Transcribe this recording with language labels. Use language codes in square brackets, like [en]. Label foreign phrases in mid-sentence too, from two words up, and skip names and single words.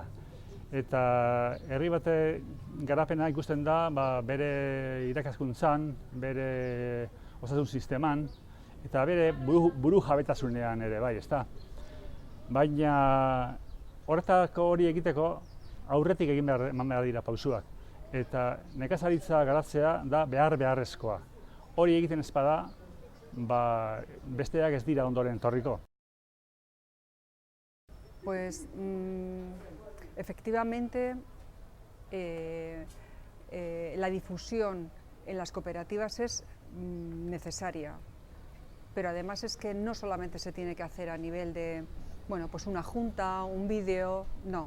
[eu] Eta herri bate garapena ikusten da bere irakaskuntzan, bere osasun sisteman, eta bere buru jabetasunean ere bai, ezta. Baina horretako hori egiteko aurretik eman behar dira pausuak. Eta nekazaritza garatzea da beharrezkoa. Hori egiten ez bada, besteak ez dira ondoren etorriko. [es] Pues efectivamente la difusión en las cooperativas es necesaria, pero además es que no solamente se tiene que hacer a nivel de, bueno, pues una junta, un vídeo, no.